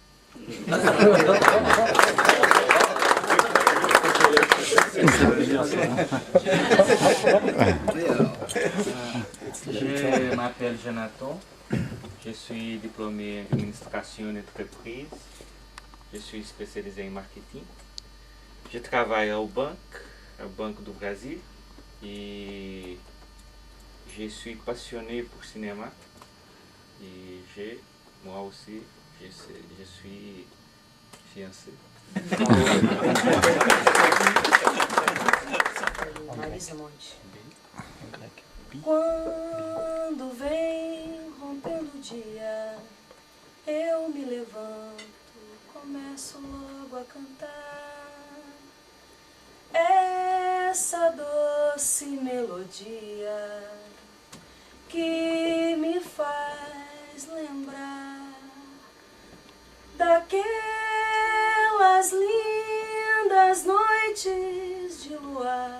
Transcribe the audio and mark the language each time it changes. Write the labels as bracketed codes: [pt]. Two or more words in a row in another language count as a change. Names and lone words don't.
[fr] Je m'appelle Jonathan, je suis diplômé en administration d'entreprise, je suis spécialisé en marketing. Je travaille au Banco do Brasil, et je suis passionné pour le cinéma. Et moi aussi, je suis fiancé. Marisa Monte. [pt] Quando vem rompendo o dia, eu me levanto, começo logo a cantar essa doce melodia que me faz lembrar daquelas lindas noites de luar.